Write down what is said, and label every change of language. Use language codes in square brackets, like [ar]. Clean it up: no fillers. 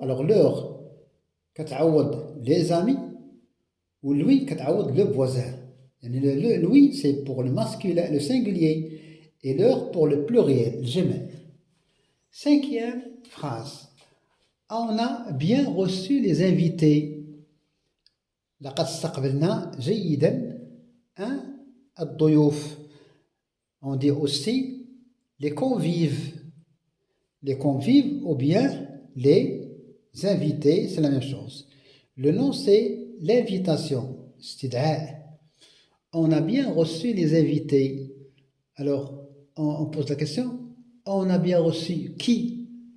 [fr] Alors, leur, [ar] كتعوض [fr] les amis, ou lui, كتعوض le voisin. Lui, c'est pour le masculin, le singulier, et leur pour le pluriel, le جمع. Cinquième phrase. On a bien reçu les invités. [ar] لقد استقبلنا جيدا الضيوف. [fr] On dit aussi les convives. Les convives ou bien les invités, c'est la même chose. Le nom, c'est l'invitation. [ar] استدعاء. [fr] On a bien reçu les invités. Alors, on pose la question, on a bien reçu qui?